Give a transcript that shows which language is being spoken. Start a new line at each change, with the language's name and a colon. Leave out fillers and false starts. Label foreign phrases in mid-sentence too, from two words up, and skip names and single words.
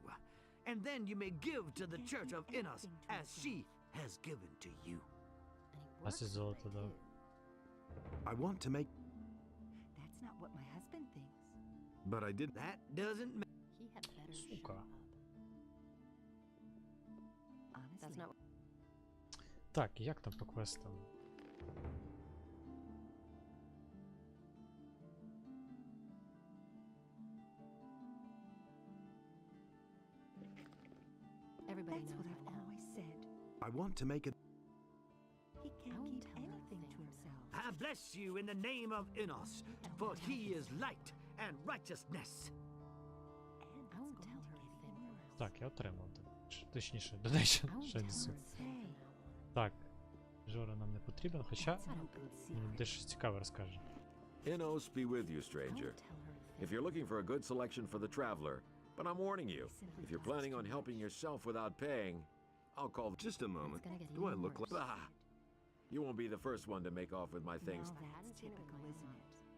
English: And then you may give to the Church of Enos as she has given to you. I want to make... That's not what my husband thinks. But I did... That doesn't matter. He had better
Ukrainian: Сука.
English: That's not...
Ukrainian: Так, як там по квестам?
English: Everybody knows what I've always said. I want to make it... He can't keep anything to himself. I bless you in the name of Enos, for he is light and righteousness. I won't tell her anything.
Ukrainian: Так, я отримав. Точніше, донейшн. Ще несу. Так. Жора нам не потрібен, хоча... Мені дещо цікаве розкаже.
English: Enos be with you, stranger. If you're looking for a good selection for the traveler, but I'm warning you, if you're planning on helping yourself without paying, I'll call... Just a moment. Do I look like... Ah! You won't be the first one to make off with my things. Now that's typical, isn't it?